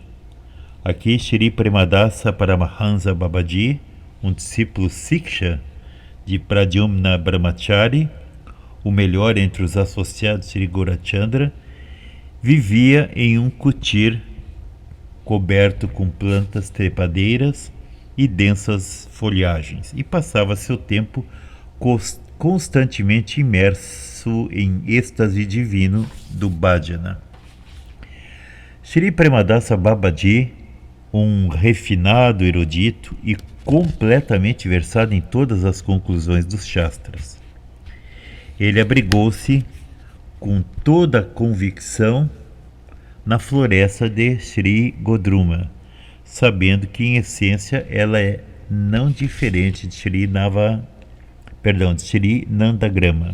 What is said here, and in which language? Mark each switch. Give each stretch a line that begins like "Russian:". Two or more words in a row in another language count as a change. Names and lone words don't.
Portuguese: Aqui Shri Premadasa Paramahansa Babaji, um discípulo Siksha de Pradyumna Brahmachari, o melhor entre os associados de Shri Gaurachandra, vivia em um kutir coberto com plantas trepadeiras e densas folhagens, e passava seu tempo constantemente imerso em êxtase divino do bhajana. Shri Premadasa Babaji, um refinado erudito e completamente versado em todas as conclusões dos Shastras. Ele abrigou-se com toda a convicção na floresta de Shri Godruma, sabendo que em essência ela é não diferente de Shri Nandagrama.